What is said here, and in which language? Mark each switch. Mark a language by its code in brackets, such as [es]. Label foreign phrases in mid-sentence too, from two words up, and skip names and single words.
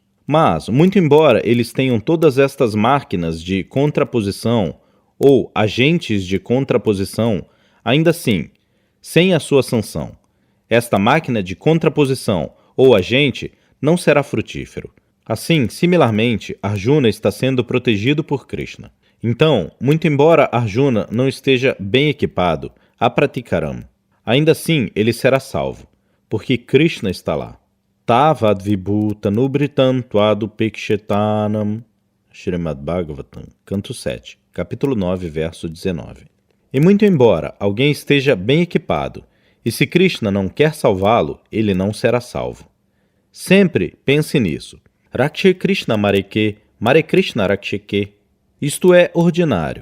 [pt] Mas, muito embora eles tenham todas estas máquinas de contraposição ou agentes de contraposição, ainda assim, sem a sua sanção, esta máquina de contraposição ou agente não será frutífero. Assim, similarmente, Arjuna está sendo protegido por Krishna. Então, muito embora Arjuna não esteja bem equipado, apraticaram, ainda assim ele será salvo, porque Krishna está lá. [sa] तावद विभुत नुब्रितम त्वदुपेक्षेतनम. [pt] Srimad Bhagavatam, canto 7, capítulo 9, verso 19. E muito embora alguém esteja bem equipado, e se Krishna não quer salvá-lo, ele não será salvo. Sempre pense nisso. [bn] রক্ষে কৃষ্ণ মারেকে, মারে কৃষ্ণ রক্ষেকে. [pt] Isto é ordinário.